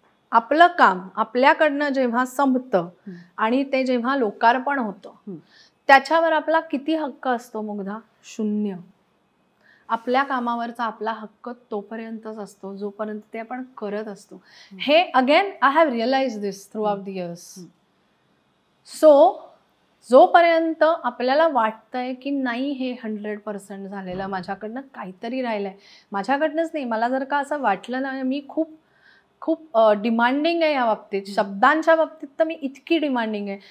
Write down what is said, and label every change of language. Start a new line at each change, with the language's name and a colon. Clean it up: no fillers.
Marathi: आपलं काम आपल्याकडनं जेव्हा संपतं आणि ते जेव्हा लोकार्पण होतं त्याच्यावर आपला किती हक्क असतो मुग्धा? 0. आपल्या कामावरचा आपला हक्क तोपर्यंतच असतो जोपर्यंत ते आपण करत असतो.
English: हे again I have realise this throughout the years.
Marathi: So जोपर्यंत आपल्याला वाटतंय की नाही हे 100% झालेलं, माझ्याकडनं काहीतरी राहिलंय, माझ्याकडनंच नाही, मला जर का असं वाटलं ना मी खूप खूप डिमांडिंग आहे या बाबतीत. शब्दांच्या बाबतीत तर मी इतकी डिमांडिंग आहे.